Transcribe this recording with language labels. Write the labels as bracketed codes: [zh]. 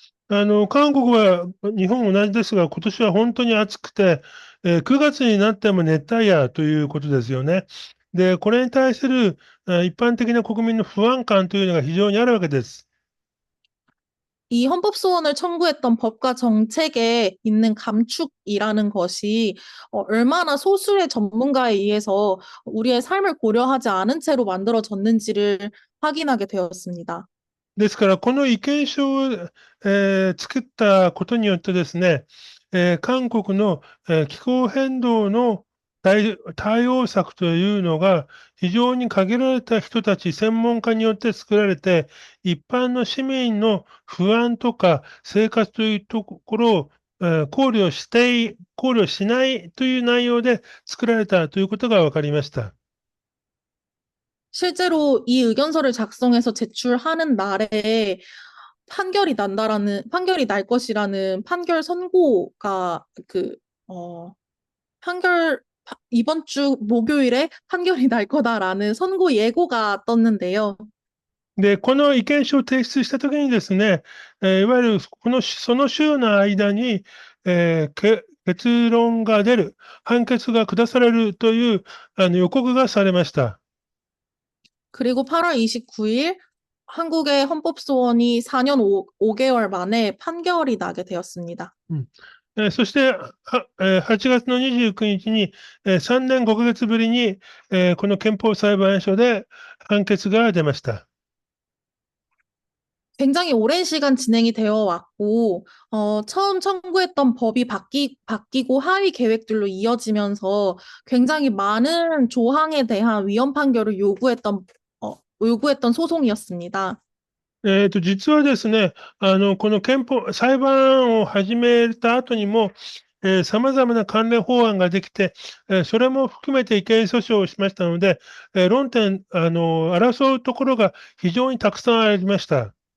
[ja] 韓国は日本も同じですが、今年は本当に暑くて、9月になっても熱帯夜ということですよね。で、これに対する一般的な国民の不安感というのが非常にあるわけです。 [ko] 이 헌법소원을 첨부했던 법과 정책에 있는 감축이라는 것이 얼마나 소수의 전문가에 의해서 우리의 삶을 고려하지 않은 채로 만들어졌는지를 확인하게 되었습니다. [ja] ですから、この意見書を、作ったことによってですね、韓国の、気候変動の対応策というのが、非常に限られた人たち、専門家によって作られて、一般の市民の不安とか生活というところを、考慮しないという内容で作られたということが分かりました。 [ko] 실제로 이 의견서를 작성해서 제출하는 날에 판결이 날 것이라는 판결 선고가 어, 이번 주 목요일에 판결이 날 거다라는 선고 예고가 떴는데요. [ja] で、この意見書を提出したときにですね、いわゆるその週の間に、結論が出る、判決が下されるという予告がされました。 [ko] 그리고 8월 29일 한국의 헌법소원이 4년 5개월 만에 판결이 나게 되었습니다. [ja] そして、8月の29日に、3年5ヶ月ぶりに、この憲法裁判所で判決が出ました。 [ko] 굉장히 오랜 시간 진행이 되어 왔고, 처음 청구했던 법이 바뀌고 하위 계획들로 이어지면서 굉장히 많은 조항에 대한 위헌 판결을 요구했던 소송이었습니다. [ja] 実はですね、この裁判を始めた後にも、様々な関連法案ができて、それも含めて意見訴訟をしましたので、争うところが非常にたくさんありました。